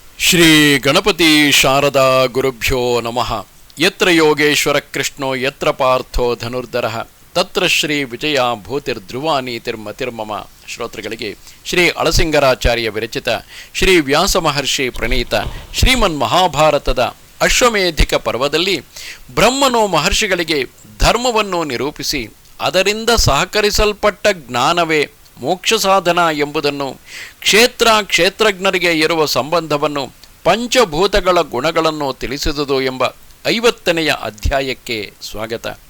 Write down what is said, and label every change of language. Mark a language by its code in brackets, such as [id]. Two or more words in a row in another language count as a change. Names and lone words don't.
[sa] ಶ್ರೀ ಗಣಪತಿ ಶಾರದಾ ಗುರುಭ್ಯೋ ನಮಃ. ಯತ್ರ ಯೋಗೇಶ್ವರ ಕೃಷ್ಣೋ ಯತ್ರ ಪಾರ್ಥೋ ಧನುರ್ಧರಃ ತತ್ರ ಶ್ರೀ ವಿಜಯ ಭೂತಿರ್ಧ್ರುವ ನೀತಿರ್ಮತಿರ್ಮಮ. [kn] ಶ್ರೋತೃಗಳಿಗೆ ಶ್ರೀ ಅಳಸಿಂಗರಾಚಾರ್ಯ ವಿರಚಿತ ಶ್ರೀ ವ್ಯಾಸ ಮಹರ್ಷಿ ಪ್ರಣೀತ ಶ್ರೀಮನ್ ಮಹಾಭಾರತದ ಅಶ್ವಮೇಧಿಕ ಪರ್ವದಲ್ಲಿ ಬ್ರಹ್ಮನು ಮಹರ್ಷಿಗಳಿಗೆ ಧರ್ಮವನ್ನು ನಿರೂಪಿಸಿ ಅದರಿಂದ ಸಹಕರಿಸಲ್ಪಟ್ಟ ಜ್ಞಾನವೇ ಮೋಕ್ಷ ಸಾಧನ ಎಂಬುದನ್ನು, ಕ್ಷೇತ್ರಜ್ಞರಿಗೆ ಇರುವ ಸಂಬಂಧವನ್ನು, ಪಂಚಭೂತಗಳ ಗುಣಗಳನ್ನು ತಿಳಿಸಿದುದು ಎಂಬ 50ನೆಯ ಅಧ್ಯಾಯಕ್ಕೆ ಸ್ವಾಗತ.